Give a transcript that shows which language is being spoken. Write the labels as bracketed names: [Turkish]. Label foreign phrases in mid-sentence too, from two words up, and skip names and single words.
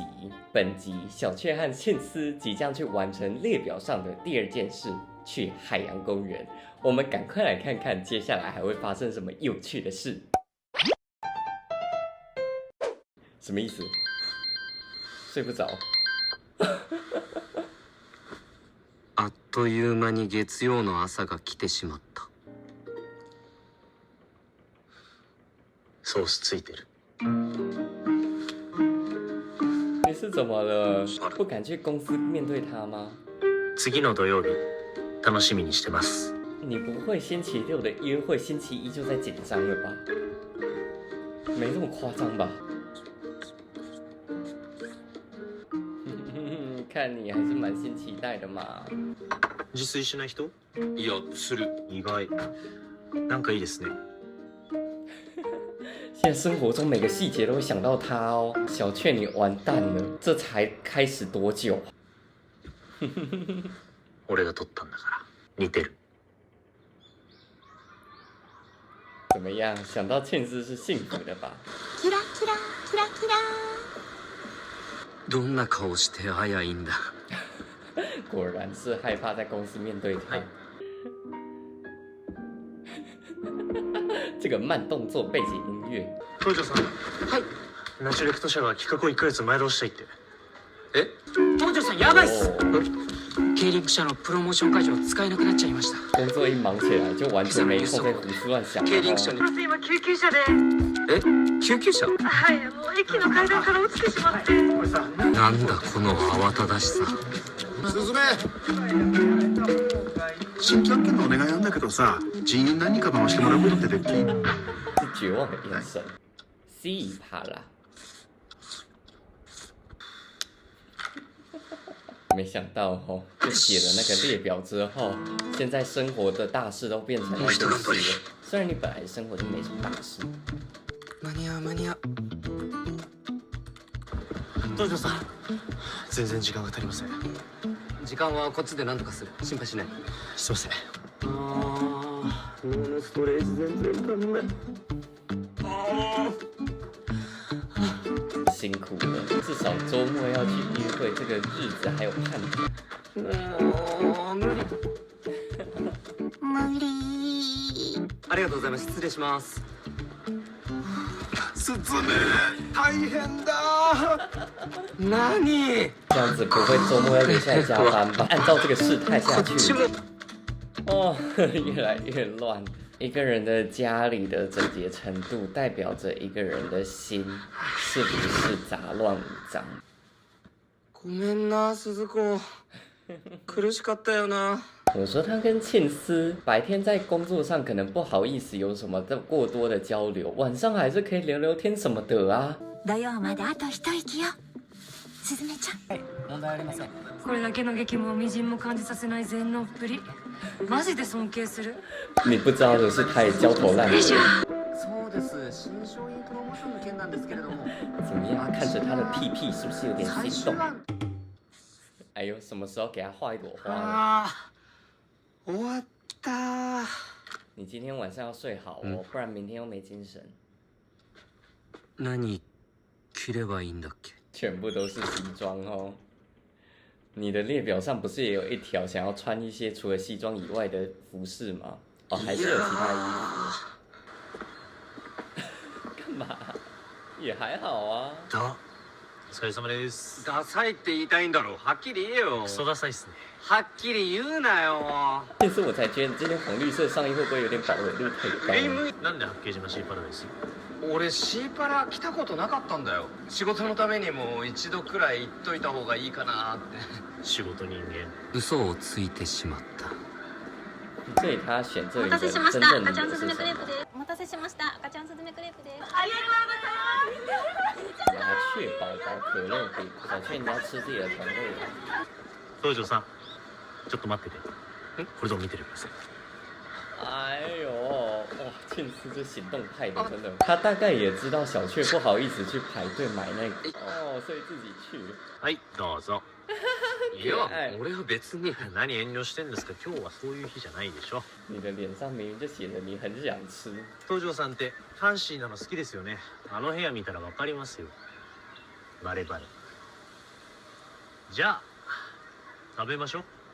[Chinese] 本集小雀和庆司即将去完成列表上的第2件事，去海洋公园。我们赶快来看看接下来还会发生什么有趣的事。什么意思？睡不着？ [Japanese] あっという間に月曜の朝が来てしまった。ソースついてる。 [Chinese] 你是怎么了？不敢去公司面对他吗？ [Japanese] 次の土曜日、楽しみにしてます。 [Chinese] 你不会星期6的约会，星期1就在紧张了吧？没这么夸张吧？看你还是蛮新期待的嘛。 [Japanese] 自炊しない人？いや、する。意外。なんかいいですね。 [Chinese] 现在生活中每个细节都会想到他哦，小雀你完蛋了，这才开始多久？ [Japanese] 俺が取ったんだから似てる。 [Chinese] 怎么样？想到庆司是幸福的吧？ [Japanese] キラキラキラキラ。どんな顔して会いいんだ。 [Chinese] 果然是害怕在公司面对他。这个慢动作背景音乐。 [Japanese] 東條さん。はい。ナチュレクト社が企画を1ヶ月前倒したいって。え？東條さんやばいっす。経理部社のプロモーション会場使えなくなっちゃいました。 [Chinese] 工作一忙起来就完全没空在胡思乱想。 [Japanese] 経理部社に。今救急車で。え？救急車？はい、駅の階段から落ちてしまって。なんだこの慌ただしさ。すずめ。新規案件のお願いなんだけどさ、人員何人か回してもらうことってできん？ [Chinese] 是绝望的眼神。C 帕啦。没想到哦，就写了那个列表之后，现在生活的大事都变成了小事了。虽然你本来生活就没什么大事。 [Japanese] 間に合う間に合う。東條さん、全然時間が足りません。時間はこっちで何とかする。心配しない。すいません。脳のストレージ全然足んない。 [Chinese] 辛苦了，至少周末要去约会，这个日子还有盼头。 [Japanese] 無理。無理。ありがとうございます。失礼します。すずめ、大変だ。何？ [Chinese] 这样子不会周末要留下来加班吧？按照这个事态下去，哦，越来越乱。一个人的家里的整洁程度，代表着一个人的心是不是杂乱无章。 [Japanese] ごめんな、鈴子。苦しかったよな。 [Chinese] 我说他跟庆司白天在工作上可能不好意思有什么过多的交流，晚上还是可以聊聊天什么的啊。 [Japanese] 土曜まであと一息よ。すずめちゃん。はい、問題ありません。これだけの激務をみじんも感じさせない全能っぷり、マジで尊敬する。 [Chinese] 你不知道的是，他也焦头烂额。 [Japanese] そうです。新商品プロモーションの件なんですけれども。 [Chinese] 怎么样？看着他的屁屁，是不是有点心动？哎呦，什么时候给他画一朵花了？ [Japanese] 終わった。 [Chinese] 你今天晚上要睡好哦，不然明天又没精神。 [Japanese] 何着ればいいんだっけ？ [Chinese] 全部都是西装哦。你的列表上不是也有一条想要穿一些除了西装以外的服饰吗？哦，还是有其他衣服。干嘛？也还好啊。 [Japanese] だ。お疲れ様です。ダサいって言いたいんだろう。はっきり言えよ。クソダサいっすね。はっきり言うなよ。 [Chinese] 但是我才觉得你今天黄绿色上衣会不会有点饱和度太高？ [Japanese] なんで八景島シーパラダイス？俺シーパラ来たことなかったんだよ。仕事のためにも一度くらい行っといた方がいいかなって。仕事人間。嘘をついてしまった。 [Chinese] 所以他选这里的真正理由是什么？ [Japanese] お待たせしました。赤ちゃんスズメクレープです。 [Chinese] 我要确保宝可乐饼，小雀你要吃自己的团队的。 [Japanese] 東條さん、ちょっと待ってて。これぞ見ててください。 [Chinese] 哎呦，哇，庆司是行动派的，真的。他大概也知道小雀不好意思去排队买那个，哦，所以自己去。 [Japanese] はい、どうぞ。 いや爱。俺は別に。何遠慮してんですか。今日はそういう日じゃないでしょ。 [Chinese] 你的脸上明明就写着你很想吃。 [Japanese] 東條さんってファンシーなの好きですよね。あの部屋見たらわかりますよ。バレバレ。じゃあ食べましょう。